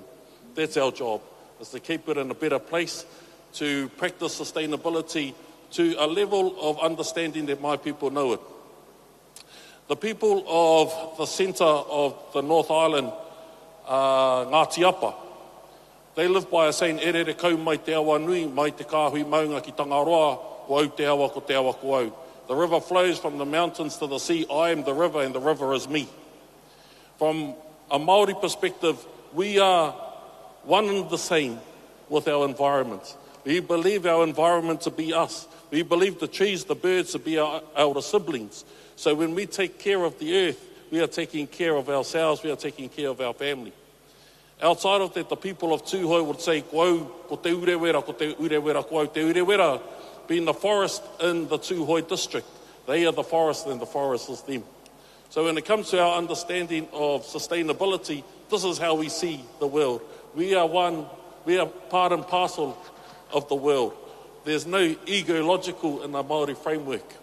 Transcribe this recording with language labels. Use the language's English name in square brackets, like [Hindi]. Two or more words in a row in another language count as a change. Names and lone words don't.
[English] That's our job, is to keep it in a better place, to practice sustainability to a level of understanding that my people know it. The people of the centre of the North Island, Ngāti Apa, they live by a saying, [Māori] e rere kau mai te awa nui, mai te kāhui maunga ki Tangaroa, wau te awa ko te awa ko au. [English] The river flows from the mountains to the sea. I am the river and the river is me. From a Māori perspective, we are one and the same with our environment. We believe our environment to be us. We believe the trees, the birds to be our elder siblings. So when we take care of the earth, we are taking care of ourselves, we are taking care of our family. Outside of that, the people of Tūhoi would say, [Māori] ko te urewera, ko te urewera, ko te urewera, [English] being the forest in the Tūhoi district. They are the forest and the forest is them. So when it comes to our understanding of sustainability, this is how we see the world. We are one, we are part and parcel of the world. There's no ego-logical in the Māori framework.